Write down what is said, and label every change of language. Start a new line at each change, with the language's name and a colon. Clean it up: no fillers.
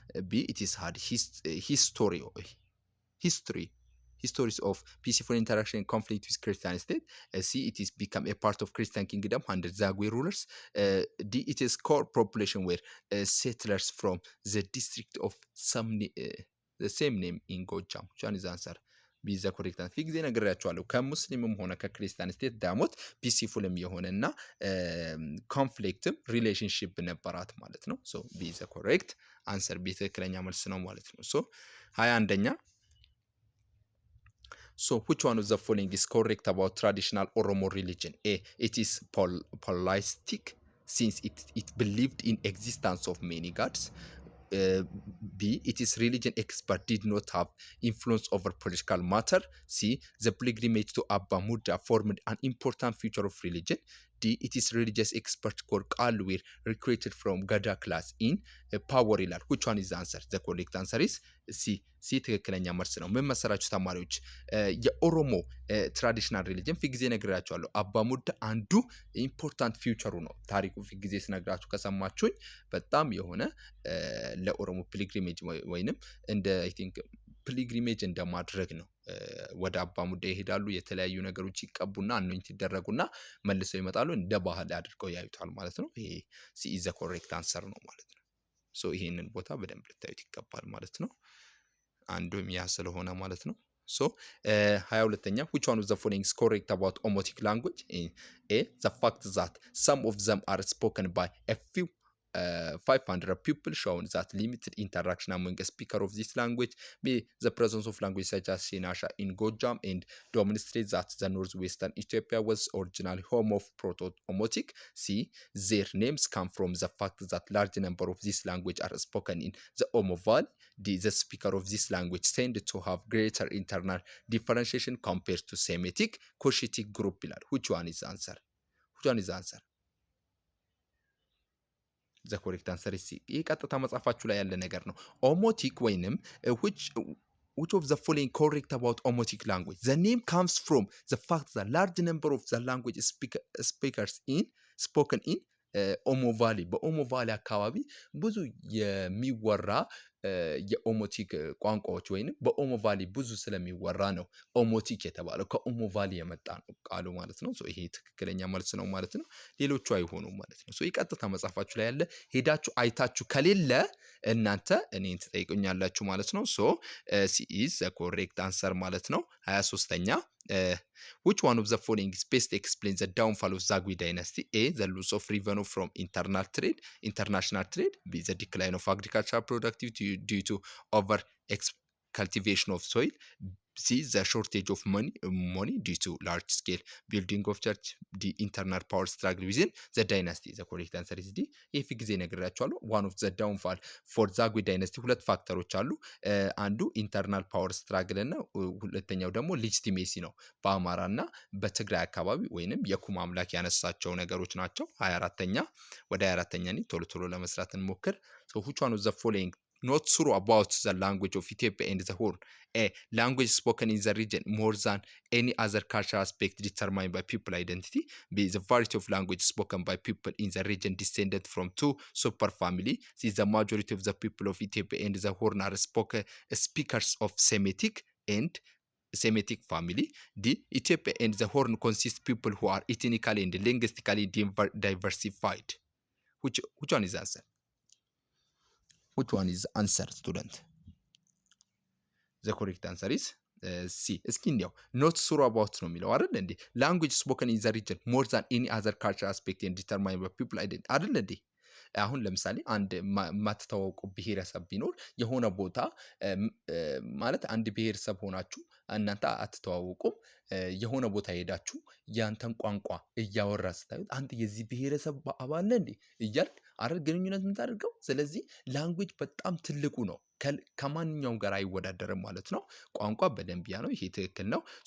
English: B it is had histories of peaceful interaction and conflict with Christian state. C it is become a part of Christian kingdom under Zagwe rulers. D it is core population where settlers from the district of the same name in Gojam. which one is the answer? B is the correct answer።
Amharic: ጊዜ ነግሬያቸዋለሁ። ከሙስሊምም ሆነ ከክርስቲያን ስቴት ዳሞት ፒሲፉልም የሆነና ኮንፍሊክትም ሪሌሽንሺፕ ነበራት ማለት ነው። ሶ B is the correct answer። B ትክክለኛ መልስ ነው ማለት ነው። ሶ 21ኛ
English: So which one of the following is correct about traditional Oromo religion? A it is polytheistic since it believed in existence of many gods. B it is religion expert did not have influence over political matter. C the pilgrimage to Abba Mudda formed an important feature of religion. D it is religious expert called Qalu were recruited from Gada class in power
Amharic: ይላል።
English: which one is the answer? the correct answer is C
Amharic: ትክክለኛ መልስ ነው። ምን መሰላችሁ ተማሪዎች? የኦሮሞ ትራዲሽናል ሪሊጅን ፊት ጊዜ ነግራችኋለሁ። አባ ሙዳ አንዱ ኢምፖርታንት ፊውቸሩ ነው። ታሪኩ ፊት ጊዜ ስነግራችሁ ከሰማችሁኝ በጣም የሆነ ለኦሮሞ ፒልግሪሜጅ ወይንም እንደ አይ ቲንክ ፒልግሪሜጅ እንደማድረግ ነው። ወደ አባ ሙዳ ይሄዳሉ፣ የተለያዩ ነገሮች ይቀቡና አኖይንት ይደረጉና መልሰው ይመጣሉ። እንደ ባህል አድርገው ያዩታል ማለት ነው። ይሄ
English: ሲ ኢዝ ዘ ኮሬክት አንሰር
Amharic: ነው ማለት ነው። ሶ ይሄንን ቦታ በደንብ ልታዩት ይገባል ማለት ነው። አንዱም ያ ስለሆነ ማለት ነው።
English: ሶ 22ኛ which one of the following is correct about Omotic language? A the fact that some of them are spoken by a few 500 people, shown that limited interaction among a speaker of this language, b the presence of language such as Shinasha in Gojam, and demonstrate that the northwestern Ethiopia was originally home of Proto-Omotic. c their names come from the fact that large number of this language are spoken in the Omo Valley. d the speaker of this language tend to have greater internal differentiation compared to Semitic Cushitic group pillar. Which one is the answer? Which one is the answer? ዘ ኮሬክት አንሰር is C።
Amharic: ይህ ቀጥታ መጽሐፋችሁ ላይ ያለ ነገር ነው።
English: ኦሞቲክ ወይንም which of the following correct about Omotic language? The name comes from the fact that large number of the language speakers spoken in ኦሞ ቫሊ
Amharic: በኦሞ ቫሊ አካባቢ ብዙ የሚወራ የኦሞቲክ ቋንቋዎች ወይንም በኦሞ ቫሊ ብዙ ስለሚወራ ነው ኦሞቲክ የተባለው። ከኦሞ ቫሊ የመጣ ነው ቃሉ ማለት ነው። ይሄ ትክክለኛ መልስ ነው ማለት ነው። ሌሎቹ አይሆኑም ማለት ነው። የቀጥታ መጽሐፋችሁ ላይ ያለ ሄዳችሁ አይታችሁ ከሌለ እናንተ እኔን ትጠይቁኛላችሁ ማለት ነው።
English: ሲ ኢዝ ዘ ኮሬክት አንሰር
Amharic: ማለት ነው። 23ኛ
English: which one of the following is best explains the downfall of Zagwe dynasty? A the loss of revenue from international trade. B the decline of agricultural productivity due to over cultivation of soil. C the shortage of money due to large scale building of church. D internal power struggle within the dynasty. The correct answer is D።
Amharic: ይህ ጊዜ ነግራችኋለሁ።
English: one of the downfall for Zagwe dynasty
Amharic: ሁለት ፋክተሮች አሉ። አንዱ
English: ኢንተርናል ፓወር ስትራግል
Amharic: እና ሁለተኛው ደግሞ ሌጂቲሜሲ ነው። በአማራ እና በትግራይ አካባቢ ወይንም የኩማ አምላክ ያነሳቸው ነገሮች ናቸው። 24ኛ ወደ 24ኛ ቶሎ ቶሎ ለመስራት እንሞክር።
English: which one of the following not true about the language of Ethiopia and the Horn? A language spoken in the region more than any other cultural aspect determined by people identity. B the variety of language spoken by people in the region descended from two super family. C the majority of the people of Ethiopia and the Horn are speakers of Semitic family. D Ethiopia and the Horn consist people who are ethnically and linguistically diversified. Which one is the answer? Which one is answer, student? The correct answer is C።
Amharic: እስኪ እንዲያው
English: ኖት ሱሩ አባውት
Amharic: ነው የሚለው አይደል እንዴ?
English: ላንጉጅ ስፖከን ኢን ዘ ሪጅን ሞር ዛን ኤኒ አዘር ካልቸር አስፔክት ኤንድ ዲተርማይን ባይ ፒፕል
Amharic: አይደል እንዴ? አሁን ለምሳሌ አንድ የማትተዋወቁ ብሔረሰብ ቢኖር የሆነ ቦታ ማለት አንድ ብሔረሰብ ሆናችሁ እናንተ አትተዋወቁም። የሆነ ቦታ ሄዳችሁ ያንተን ቋንቋ እያወራ ስታዩት አንተ የዚህ ብሔረሰብ አባል ነህ እንዴ እያልክ አይደል ግንኙነት የምታደርገው። ስለዚህ ላንጉጅ በጣም ትልቁ ነው። ከማንኛውም ጋር አይወዳደርም ማለት ነው። ቋንቋ በደንብ ያ ነው። ይሄ ትክክል ነው።